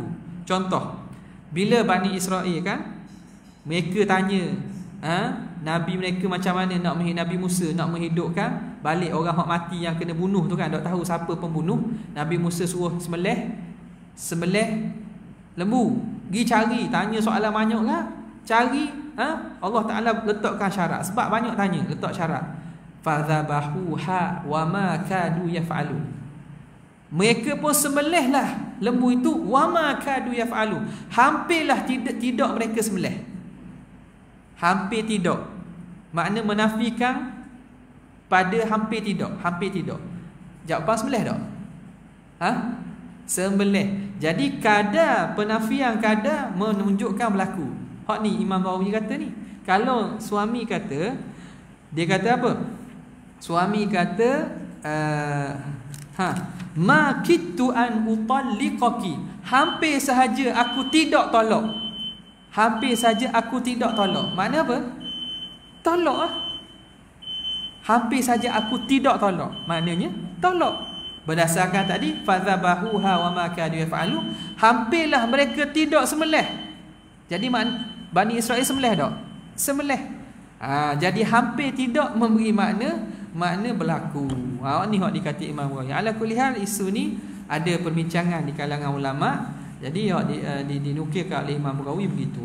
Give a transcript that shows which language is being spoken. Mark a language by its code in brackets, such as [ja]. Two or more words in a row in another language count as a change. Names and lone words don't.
[ms] Contoh, bila Bani Israel kan, mereka tanya Nabi mereka macam mana nak Nabi Musa nak menghidupkan balik orang hak mati yang kena bunuh tu kan, tak tahu siapa pembunuh. Nabi Musa suruh sembelih lembu, pergi cari, tanya soalan banyak lah, cari Allah Ta'ala letakkan syarat, sebab banyak tanya letak syarat. [ar] فذبحوها وما كادوا يفعلون, [ms] mereka pun sembelihlah lembu itu, [ar] وما كادوا يفعلون, [ms] hampirlah tidak mereka sembelih. Hampir tidak makna menafikan pada hampir tidak. Jawab apa sembelih tak? Sembelih. Jadi kadar penafian kadar menunjukkan berlaku. Hak ni Imam Nawawi kata ni. Kalau suami kata, dia kata apa? Suami kata [ar] ما كدت أن أطلقك, [ms] hampir sahaja aku tidak tolak. Hampir saja aku tidak tolak. Makna apa? Tolak lah. Hampir saja aku tidak tolak, maknanya tolak. Berdasarkan tadi [ar] فذبحوها وما كادوا يفعلون, [ms] hampirlah mereka tidak sembelih. Jadi Bani Israel sembelih tak? Sembelih. Jadi hampir tidak memberi makna berlaku. Ni hak dikata Imam Nawawi. [ar] على كل حال, [ms] isu ni ada perbincangan di kalangan ulama. Jadi dinukilkan oleh Imam Nawawi begitu.